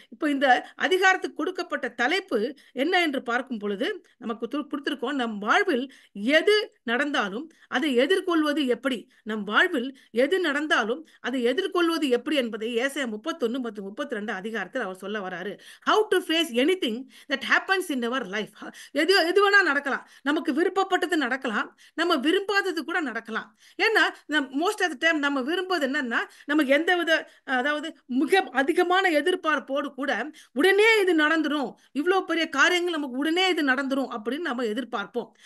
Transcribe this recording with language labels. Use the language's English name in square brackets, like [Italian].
[Tamil] இப்போ இந்த அதிகாரத்துக்கு கொடுக்கப்பட்ட தலைப்பு என்ன என்று பார்க்கும் பொழுது நமக்கு கொடுத்திருக்கோம், நம் வாழ்வில் எது நடந்தாலும் அதை எதிர்கொள்வது எப்படி, நம் வாழ்வில் எது நடந்தாலும் அதை எதிர்கொள்வது எப்படி என்பதை ஏசாயா 31 மற்றும் 32 அதிகாரத்தில் அவர் சொல்ல வராரு. [English] How to face anything that happens in our life. [Tamil] எது எது வேணா நடக்கலாம். நமக்கு விருப்பப்பட்டது நடக்கலாம், நம்ம விரும்பாதது கூட நடக்கலாம். ஏன்னா [English] most of the time [Tamil] நம்ம விரும்புவது என்னன்னா, நமக்கு எந்த வித அதாவது மிக அதிகமான எதிர்பார்ப்போடு கூட உடனே இது நடந்துரும், இவ்வளவு பெரிய காரியங்கள் நமக்கு உடனே இது நடந்துரும் அப்படின்னு நம்ம எதிர்பார்ப்போம்.